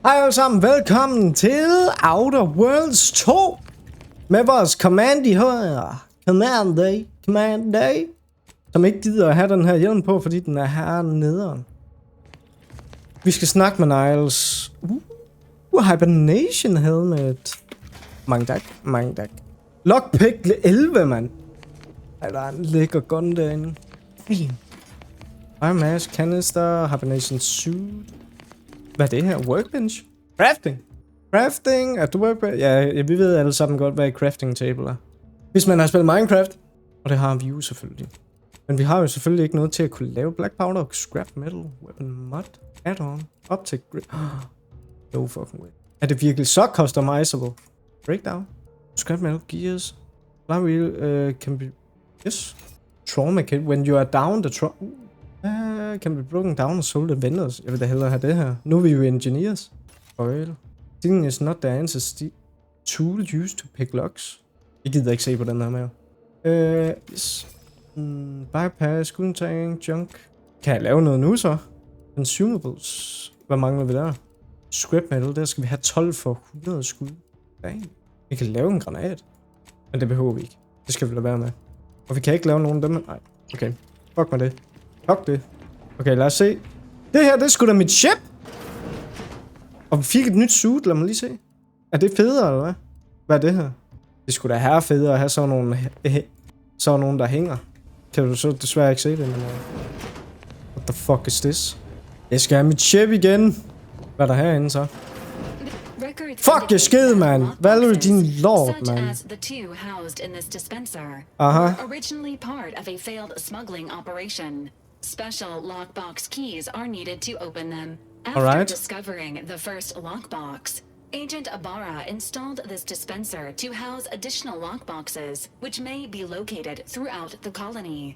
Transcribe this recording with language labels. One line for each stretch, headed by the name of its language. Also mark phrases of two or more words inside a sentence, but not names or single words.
Danish: Hej alle sammen, velkommen til Outer Worlds 2 med vores command i højre.
English: Command day.
Danish: Som ikke gider at have den her hjelm på, fordi den er hernede. Vi skal snakke med Niles.
English: Hibernation helmet.
Danish: Mange tak. Lockpick 11, mand. Ej, der er en lækker gun derinde.
English: Iron Mask, Canister, Hibernation Suit.
Danish: Hvad er det her? Workbench? Crafting? Er du workbench? Ja, vi ved alle sammen godt, hvad
English: crafting table
Danish: er. Hvis man har spillet Minecraft. Og det har vi jo selvfølgelig. Men vi har jo selvfølgelig ikke noget til at kunne lave
English: black powder, scrap metal, weapon mod, add-on, optic grip. No fucking way.
Danish: Er det virkelig så customizable?
English: Breakdown? Scrap metal, gears. Flywheel can be... Yes. Trauma kit. When you are down, the trauma... can be broken down and sold at vendors.
Danish: Jeg vil da hellere have det her. Nu er vi jo engineers. Oil.
English: Stealing is not the answer. Tool used to pick locks.
Danish: Jeg gider ikke se på den her mere. Yes.
English: Bypass, cooling tank, junk.
Danish: Kan jeg lave noget nu så? Consumables. Hvad mangler vi der?
English: Scrap metal,
Danish: der skal vi have 12 for 100 skud. Dang. Vi kan lave en granat. Men det behøver vi ikke. Det skal vi lade være med. Og vi kan ikke lave nogen af dem. Nej. Okay. Fuck med det. Fuck det. Okay, lad os se. Det her, det er sgu da mit ship! Og vi fik et nyt suit, lad mig lige se. Er det federe, eller hvad? Hvad er det her? Det skulle da have federe at have sådan nogle, der hænger. Kan du så desværre ikke se det, men...
English: What the fuck is this?
Danish: Jeg skal have mit ship igen. Hvad er der herinde så? Fuck, jeg sked, man. Valerie, din lord, man. Aha.
English: Originally part of a failed smuggling operation. Special lockbox keys are needed to open them. After discovering the first lockbox, Agent Ibarra installed this dispenser to house additional lockboxes, which may be located throughout the colony.